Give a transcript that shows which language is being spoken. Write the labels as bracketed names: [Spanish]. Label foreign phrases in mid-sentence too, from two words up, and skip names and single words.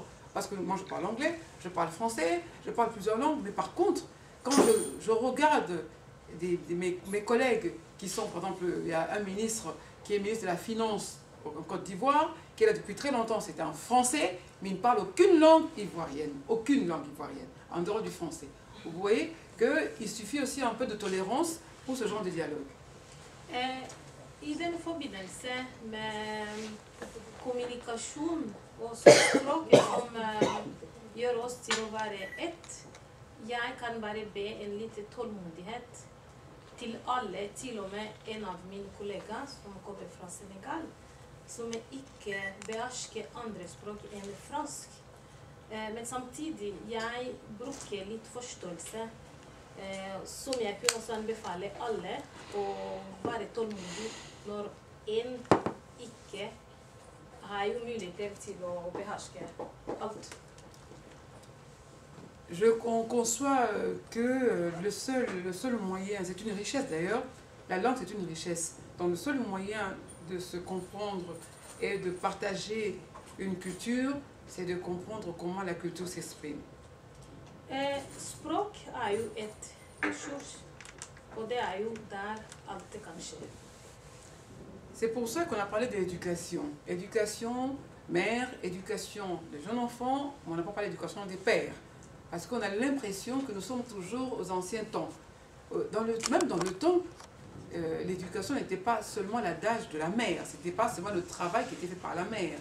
[French] Parce que moi je parle anglais, je parle français, je parle plusieurs langues, mais par contre, quand je regarde mes collègues qui sont, par exemple, il y a un ministre qui est ministre de la Finance en Côte d'Ivoire, qui est là depuis très longtemps, c'est un Français, mais il ne parle aucune langue ivoirienne, en dehors du français. Vous voyez qu'il suffit aussi un peu de tolérance pour ce genre de dialogue. [Norwegian] I den forbindelse med kommunikasjon og språk som gjør oss til å være ett, jeg kan bare be en liten tålmodighet til alle, til og med en av mine kollegaer som kommer fra Senegal, som ikke behersker andre språk enn fransk. Men samtidig, jeg bruker litt forståelse som jeg kunne også anbefale alle å være tålmodig når en ikke har jo muligheter til å beherske alt. [French] On conçoit que le seul moyen, c'est une richesse d'ailleurs, la langue c'est une richesse. Donc le seul moyen de se comprendre et de partager une culture, c'est de comprendre comment la culture s'exprime. [Norwegian] Språk jo et ressurs, og det jo der alt det kan skje. [French] C'est pour ça qu'on a parlé de l'éducation. Éducation mère, éducation des jeunes enfants, mais on n'a pas parlé d'éducation des pères. Parce qu'on a l'impression que nous sommes toujours aux anciens temps. Même dans le temps, l'éducation n'était pas seulement l'adage de la mère, ce n'était pas seulement le travail qui était fait par la mère.